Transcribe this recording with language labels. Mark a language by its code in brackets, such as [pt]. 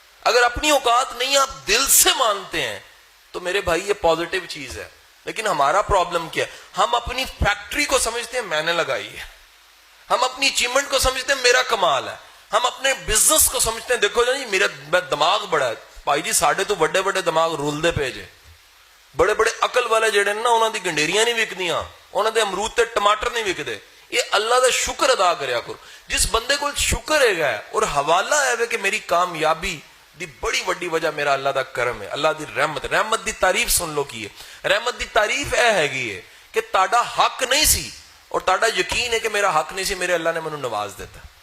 [ur] اگر اپنی اوقات نہیں آپ دل سے مانتے ہیں تو میرے بھائی یہ پازیٹیو چیز ہے. لیکن ہمارا پرابلم کیا ہے؟ ہم اپنی فیکٹری کو سمجھتے ہیں میں نے لگائی ہے، ہم اپنی اچیومنٹ کو سمجھتے ہیں میرا کمال ہے، ہم اپنے بزنس کو سمجھتے ہیں دیکھو جی میرا دماغ بڑا ہے. [pa] بھائی جی ساڈے تو بڑے بڑے دماغ رولدے پے جے، بڑے بڑے عقل والے جڑے نا انہاں دی گنڈیریاں نہیں وکدیاں، انہاں دے امرود تے ٹماٹر نہیں وکدے. یہ اللہ دا شکر ادا کریا کرو. [ur] جس بندے کو شکر ہے اور حوالہ ہے کہ میری کامیابی [pa] دی بڑی وڈی وجہ [ur] میرا اللہ دا کرم ہے، اللہ دی رحمت. [pa] رحمت دی تعریف سن لو کی ہے. رحمت دی تعریف ہے کہ تاڑا حق نہیں سی اور تاڑا یقین ہے کہ میرا حق نہیں سی، میرے اللہ نے منو نواز دیتا.